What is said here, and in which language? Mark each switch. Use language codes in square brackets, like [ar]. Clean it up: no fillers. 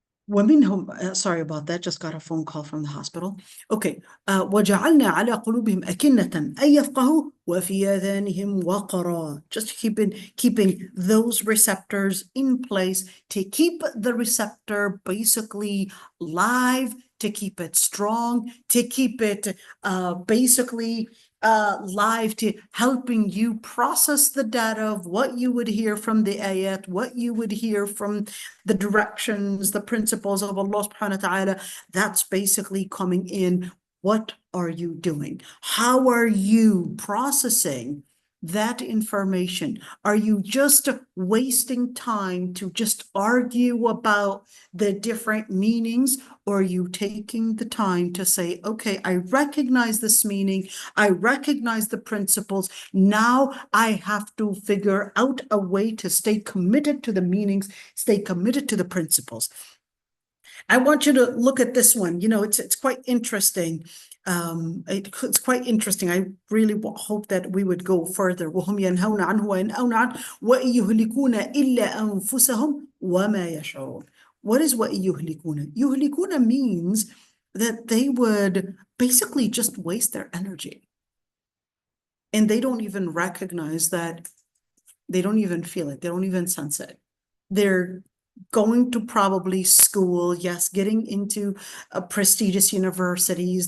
[en] ومنهم, sorry about that, just got a phone call from the hospital. [ar] Okay, وجعلنا على قلوبهم أكنة أن يفقهوا وفي آذانهم وقرا. [en] Just keeping those receptors in place to keep the receptor basically live, to keep it strong, to keep it basically live, to helping you process the data of what you would hear from the ayat, what you would hear from the directions, the principles of Allah subhanahu wa ta'ala. That's basically coming in. What are you doing? How are you processing that information? Are you just wasting time to just argue about the different meanings? Or are you taking the time to say, okay, I recognize this meaning, I recognize the principles, now I have to figure out a way to stay committed to the meanings, stay committed to the principles. I want you to look at this one. You know, it's quite interesting. It's quite interesting. I really hope that we would go further. [ar] وهم ينهون عنه وينأون عنه ويهلكون إلا أنفسهم وما يشعرون. [en] What is ويهلكون? يهلكون means that they would basically just waste their energy. And they don't even recognize that, they don't even feel it, they don't even sense it. They're going to probably school, yes, getting into prestigious universities.